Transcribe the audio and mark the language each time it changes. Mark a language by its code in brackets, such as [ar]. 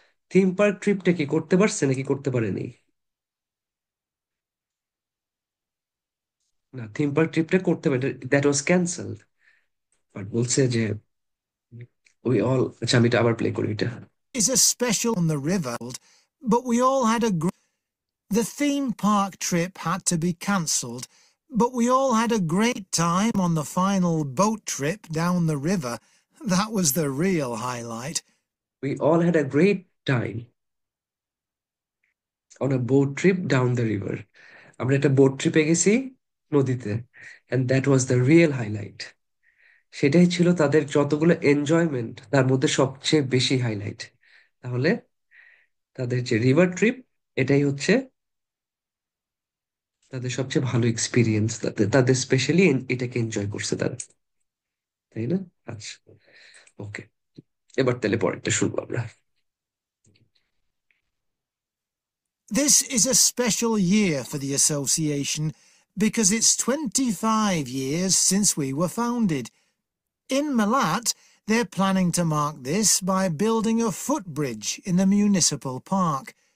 [bn] Theme park ট্রিপটা কি করতে পারছে নাকি করতে পারেনি? না, থিম পার্ক ট্রিপটা করতে পারে, [en] That was cancelled. [bn] বাট বলছে যে [en] we all, [bn] আচ্ছা আমি এটা আবার প্লে করি এটা। [en] a special on the river, but we all had a The theme park trip had to be cancelled, but we all had a great time on the final boat trip down the river. That was the real highlight. We all had a great time on a boat trip down the river, [bn] আমরা একটা boat ট্রিপে গেছি নদীতে, [en] And that was the real highlight. [bn] সেটাই ছিল তাদের যতগুলো enjoyment, তার মধ্যে সবচেয়ে বেশি হাইলাইট। তাহলে তাদের যে রিভার ট্রিপ, এটাই হচ্ছে তাদের সবচেয়ে ভালো এক্সপিরিয়েন্স, তাদের তাদের স্পেশালি এটাকে এনজয় করছে তারা, তাই না? আচ্ছা, ওকে, এবার তাহলে পরেরটা শুনবো আমরা। [en] This is a special year for the association because it's 25 years since we were founded. In Malat, they're planning to mark this by building a footbridge in the municipal park.